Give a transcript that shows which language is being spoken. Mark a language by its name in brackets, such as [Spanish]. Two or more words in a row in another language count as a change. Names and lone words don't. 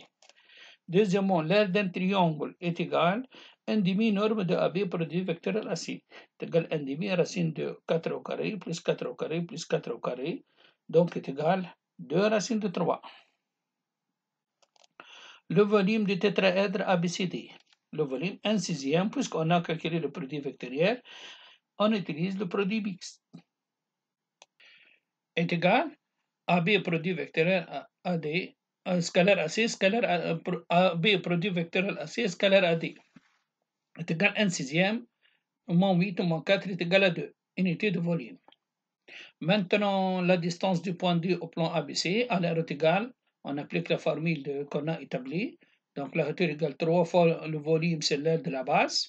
[French] Deuxièmement, l'aire d'un triangle est égale à 1 demi-norme de AB produit vectoriel AC est égal à 1 demi racine de 4 au carré plus 4 au carré plus 4 au carré, donc est égal à 2 racines de 3. Le volume du tétraèdre ABCD, le volume 1 sixième, puisqu'on a calculé le produit vectoriel, on utilise le produit mixte, est égal à AB produit vectoriel AD scalaire AC scalaire AB produit vectoriel AC scalaire AD est égal à 1 sixième, moins 8 moins 4 est égal à 2, unité de volume. Maintenant, la distance du point D au plan ABC à l'aire est égale, on applique la formule qu'on a établie, donc la hauteur égale 3 fois le volume, c'est l'aire de la base.